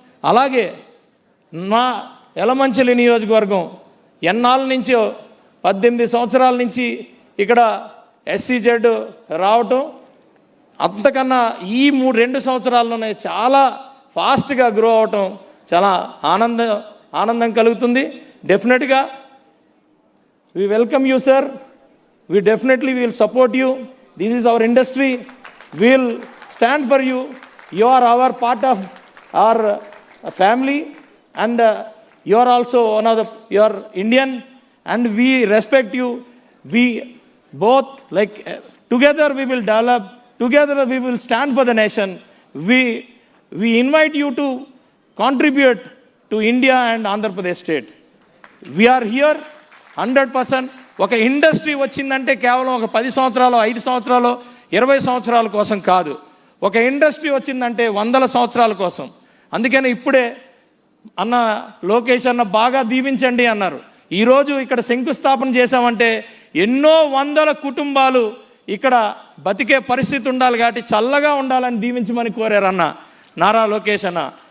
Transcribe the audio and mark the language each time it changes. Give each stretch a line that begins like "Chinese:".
Telugu: అలాగే మా యలమంచిలి నియోజకవర్గం ఎన్నాళ్ళ నుంచో 18 సంవత్సరాల నుంచి ఇక్కడ SEZ రావటం, అంతకన్నా ఈ 2 సంవత్సరాల్లోనే చాలా ఫాస్ట్గా గ్రో అవటం చాలా ఆనందం ఆనందం కలుగుతుంది.
English: డెఫినెట్గా we welcome you, sir. We definitely will support you. This is our industry. We will stand for you. You are our part of our family, and you are also one of you are Indian, and we respect you. We both together we will develop. Together we will stand for the nation. We invite you to contribute to India and Andhra Pradesh state. We are here 100%.
Telugu: ఒక industry వచ్చిందంటే కేవలం ఒక 10 సంవత్సరాలు 5 సంవత్సరాలు 20 సంవత్సరాల కోసం కాదు. ఒక ఇండస్ట్రీ వచ్చిందంటే 100 సంవత్సరాల కోసం. అందుకని ఇప్పుడే అన్న లోకేష్ అన్న బాగా దీవించండి అన్నారు. ఈరోజు ఇక్కడ శంకుస్థాపన చేశామంటే ఎన్నో వందల కుటుంబాలు ఇక్కడ బతికే పరిస్థితి ఉండాలి కాబట్టి చల్లగా ఉండాలని దీవించమని కోరారు అన్న నారా లోకేష్ అన్న.